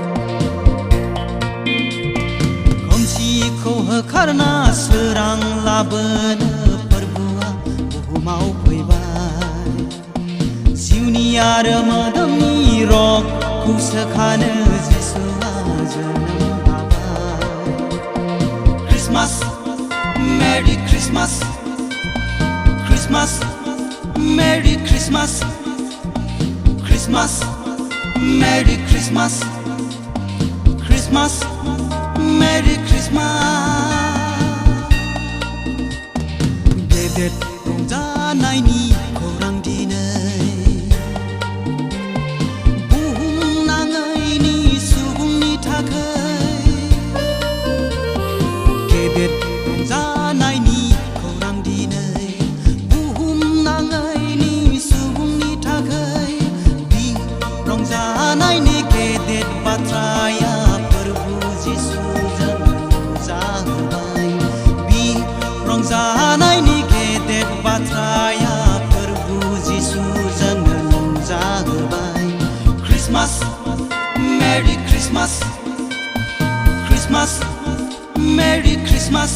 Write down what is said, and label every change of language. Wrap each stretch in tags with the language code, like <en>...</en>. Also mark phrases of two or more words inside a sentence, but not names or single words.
<brx>खोमसिखौ होखारना सोरां लाबोनो फोरबुआ बुहुमाव फैबाय जिउनि आरो मोदोमनि रखौ सोखानो जिसुआ जोनोम</brx> <en>Christmas, Merry Christmas, Christmas, Merry Christmas, Christmas, Merry Christmas, Christmas, Merry Christmas.</en> <brx>गेदेर रंजानायनि खौरां दिनै बुहुमनाङैनि सुबुंनि थाखाय रंजानायनि खौरां दिनै बुहुमनाङैनि सुबुंनि थाखाय बि रंजानायनि गेदेर बाथ्राया फोरबु जिसुजों नुजाहोबाय बि रंजानायनि गेदेर बाथ्राया फोरबु जिसुजों नुजाहोबाय Christmas,</brx> <en>Merry Christmas, Christmas, Merry Christmas,</en>